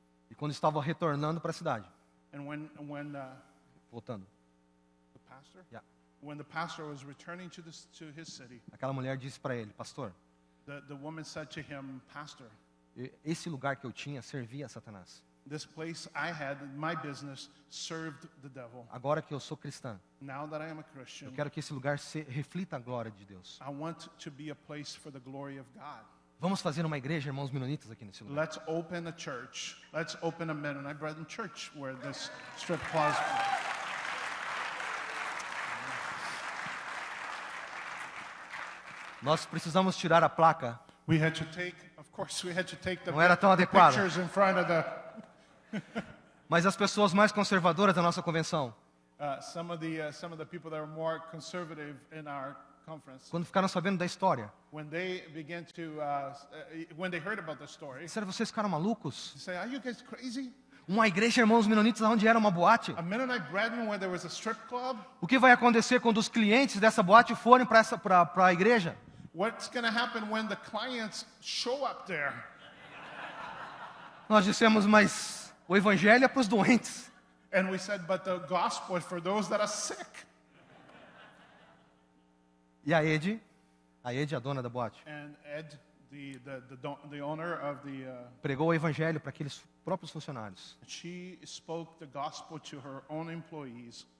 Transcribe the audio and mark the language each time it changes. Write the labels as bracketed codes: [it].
[pt] E quando estavam retornando para a cidade, [en] And when [pt] voltando, [en] the pastor, Yeah. when the pastor was returning to his city, [pt] aquela mulher disse para ele: pastor, [en] the woman said to him, "Pastor, [pt] esse lugar que eu tinha servia a Satanás. [en] this place I had, my business, served the devil. [pt] Agora que eu sou cristã, [en] Now that I am a [pt] eu [en] Christian, [pt] quero que esse lugar reflita a glória de Deus. [en] I want to be a place for the glory of God. [pt] Vamos fazer uma igreja, irmãos menonitas, aqui nesse lugar. [en] Let's open a church. Let's open a Mennonite Brethren church where this strip club." [pt] Nós precisamos tirar a placa. [en] We had to take, of course, we had to take the [pt] Não era tão adequado. [en] pictures in front of the. [pt] Mas as pessoas mais conservadoras da nossa convenção, [en] Some of the people that are more conservative in our conference, [pt] quando ficaram sabendo da história, [en] when they began to, when they heard about the story, [pt] disseram: vocês ficaram malucos? [en] they say, "Are you guys crazy? [pt] Uma igreja, irmãos menonitas, onde era uma boate? [en] A Mennonite Brethren where there was a strip club? [pt] O que vai acontecer quando os clientes dessa boate forem para a igreja? [en] What's going to happen when the clients show up there?" [pt] Nós dissemos: mas o evangelho é para os doentes. [en] And we said, "But the gospel is for those that are sick." [pt] E a Ed, a dona da boate, [en] And Ed, the owner of the, [pt] pregou o evangelho para aqueles próprios funcionários. [en] she spoke the gospel to her own employees.